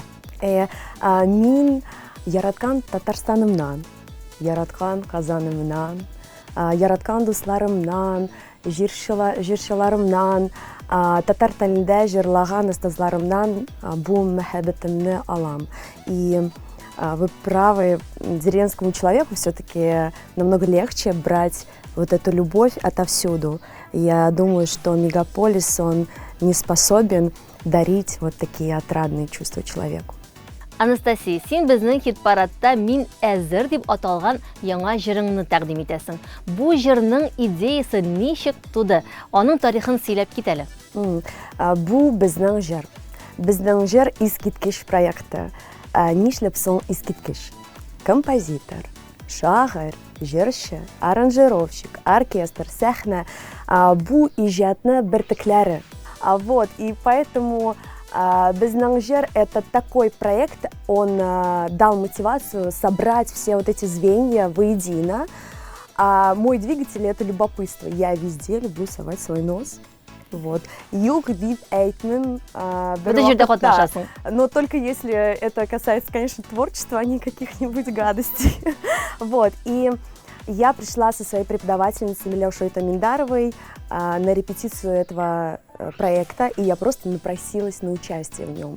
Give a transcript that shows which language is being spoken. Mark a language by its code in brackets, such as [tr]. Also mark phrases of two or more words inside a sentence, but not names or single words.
[tt] Мин яраткан Татарстанымнан, яраткан Казанымнан, яраткан дусларымнан, җырчыларымнан, татар телендә җырлаган остазларымнан бу мәхәббәтемне алам. [ru] И вы правы, деревенскому человеку все-таки намного легче брать вот эту любовь отовсюду. Я думаю, что мегаполис, он не способен дарить вот такие отрадные чувства человеку. [tt] Анастасия, син безнең хит-парадта «Мин әзер» дип аталган яңа җырыңны тәкъдим итәсең. Бу җырның идеясы ничек туды? Аның тарихын сөйләп кит әле. Бу безнең җыр. Безнең җыр искиткеч проекты. Нишләп соң искиткеч? Композитор, шагыйрь, җырчы, аранжировщик, оркестр, сәхнә. Бу иҗатны бертекләре. [ru] Вот, и поэтому [tt] безнең җыр — [ru] это такой проект, он дал мотивацию собрать все вот эти звенья воедино. Мой двигатель — это любопытство. Я везде люблю совать свой нос. [tt] Вот. Юг дип әйтмим. [ru] Но только если это касается, конечно, творчества, а не каких-нибудь гадостей. Вот. И я пришла со своей преподавательницей Милешей Таминдаровой на репетицию этого проекта, и я просто напросилась на участие в нем.